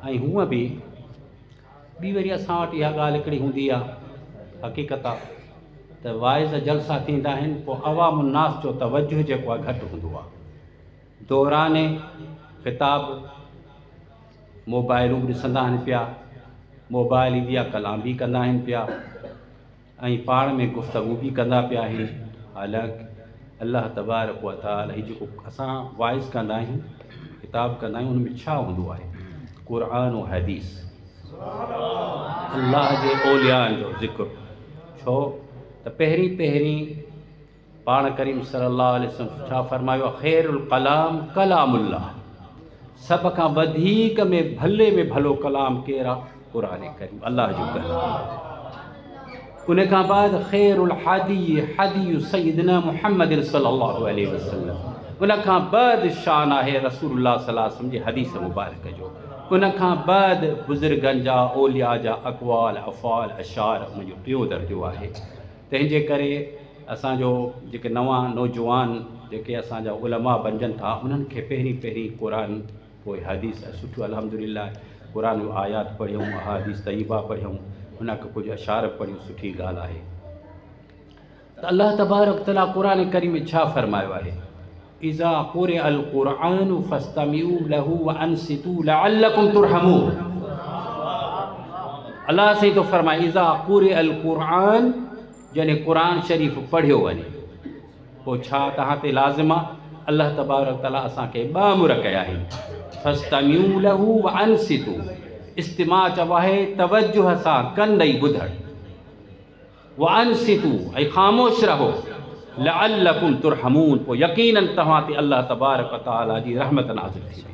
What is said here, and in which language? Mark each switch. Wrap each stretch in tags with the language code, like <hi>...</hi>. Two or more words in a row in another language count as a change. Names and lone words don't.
<sd>ऐं हूअं बि ॿी वरी असां वटि इहा ॻाल्हि हिकिड़ी हूंदी आहे, हक़ीक़त आहे त वाइज़ जलसा थींदा आहिनि, पोइ अवामुन्नास जो तवजुह जेको आहे घटि हूंदो आहे। दौराने ख़िताब मोबाइलूं ॾिसंदा आहिनि पिया, मोबाइल ईंदी आहे कलाम बि कंदा आहिनि पिया, ऐं पाण में गुफ़्तगू बि कंदा पिया आहिनि। हालांकि</sd> <ar>الله تبارك وتعالى</ar> <sd>ही जेको असां वाइज़ कंदा आहियूं, ख़िताब कंदा आहियूं, उन में छा हूंदो आहे? क़ुरान और हदीस, अल्लाह जे औलियान जो ज़िक्र। छो त पहिरीं पाण करीम</sd> <ar>صلى الله عليه وسلم</ar> <sd>छा फरमायो?</sd> <ar>خير الكلام كلام الله,</ar> <sd>सभ खां वधीक में भलो कलाम केरु आहे? क़ुरान करीम, अल्लाह जो कलाम। उन खां बाद</sd> <ar>خير الهدي هدي سيدنا محمد صلى الله عليه وسلم.</ar> <sd>उन खां बाद शान आहे रसूलुल्लाह</sd> <ar>صلى الله عليه وسلم</ar> <sd>जे हदीस मुबारक जो। उन खां बाद बुज़ुर्गनि जा औलिया जा अक़वाल अफ़ाल अशार उनजो टियों दर्जो आहे। तंहिंजे करे असांजो जेके नवां नौजवान जेके असांजा उलमा बणजनि था, उन्हनि खे पहिरीं क़ुरान पोइ हदीस, सुठो अल्हम्दुलिल्लाह क़ुरान जो आयात पढ़ियूं,</sd> <ar>أحاديث طيبة</ar> <sd>पढ़ियूं, उन खां कुझु अशार पढ़ियूं, सुठी ॻाल्हि आहे। त</sd> <ar>الله تبارك تعالى</ar> <sd>क़ुरान करीम में छा फरमायो आहे?</sd> <ar>إذا قرئ القرآن فاستمعوا له وأنصتوا لعلكم ترحمون.</ar> <sd>अल्लाह से तो फरमाए</sd> <ar>إذا قرئ القرآن,</ar> <sd>जॾहिं क़ुरान शरीफ़ पढ़ियो वञे, पोइ छा तव्हां ते लाज़िम आहे?</sd> <ar>الله تبارك تعالى</ar> <sd>असांखे ॿ अमर कया आहिनि,</sd> <ar>فاستمعوا له وأنصتوا.</ar> <sd>इस्तिमा चवा है तवज्जुह सां कन ॾेई ॿुधणु,</sd> <ar>وأنصتوا</ar> <sd>ऐं ख़ामोश रहो,</sd> <ar>لعلكم ترحمون,</ar> <sd>पोइ यकीनन तव्हां ते</sd> <ar>الله تبارك تعالى</ar> <sd>जी रहमत नाज़िल थींदी।</sd>